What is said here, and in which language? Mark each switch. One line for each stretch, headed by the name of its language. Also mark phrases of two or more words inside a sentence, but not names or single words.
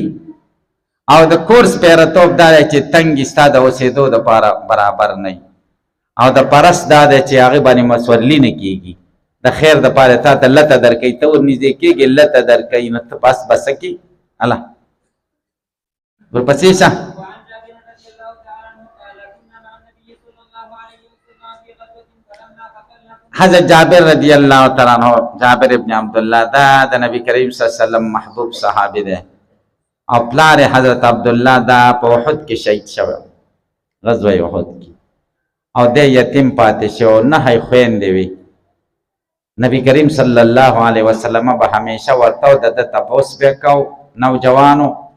Pashto: او د کور سپیرتوب دا دی چې تنګ ستا د اوسېدو دپاره برابر نه وي. او د پرست دا دی چې هغې باندې مسورلي نه کېږي، د خیر دپاره تا ته لته درکوي، ته ور نږدې کېږې لته درکوي، نو ته بس بسه کې الله ورپسې شه.
Arabic: وعن جابر رضي الله تعالى عنه قال كنا مع النبي صلى الله عليه وسلم في غزوة فلما قتلنا
Pashto: حضرت جابر
Arabic: رضی اللہ تعالیٰ عنہ،
Pashto: جابر ابن عبداللہ دا د نبی کریم
Arabic: صلی اللہ علیہ وسلم
Pashto: محبوب صحابی دے، او پلار حضرت عبداللہ دا په احد کې شهید شوی، غزوه احد کې، او دے یتیم پاتې شو، نه خویندې وي. نبی کریم
Arabic: صلی الله علیه وسلم
Pashto: به همیشه ورته د ده تپوس به کو نوجوانو.